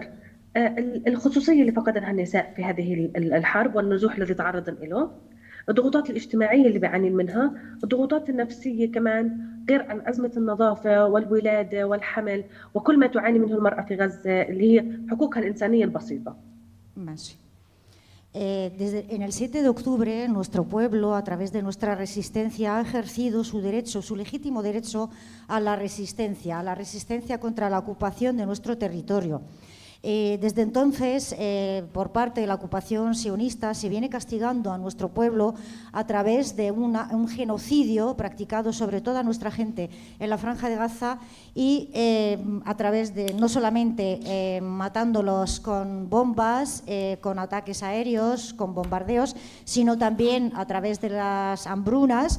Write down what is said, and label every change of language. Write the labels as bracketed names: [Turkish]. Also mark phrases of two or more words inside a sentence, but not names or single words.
[Arabic] الخصوصية اللي فقدتها النساء في هذه الحرب والنزوح الذي تعرضن له، الضغوطات الاجتماعية اللي بيعانين منها، الضغوطات النفسية كمان، غير عن أزمة النظافة والولادة والحمل وكل ما تعاني منه المرأة في غزة اللي هي حقوقها الإنسانية البسيطة. ماشي. [Spanish] En el 7 de octubre, nuestro pueblo, a través de nuestra resistencia, ha ejercido su derecho, su legítimo derecho a la resistencia contra la ocupación de nuestro territorio. Desde entonces, por parte de la ocupación sionista, se viene castigando a nuestro pueblo a través de un genocidio practicado sobre toda nuestra gente en la Franja de Gaza y a través de no solamente matándolos con bombas, con ataques aéreos, con bombardeos, sino también a través de las hambrunas.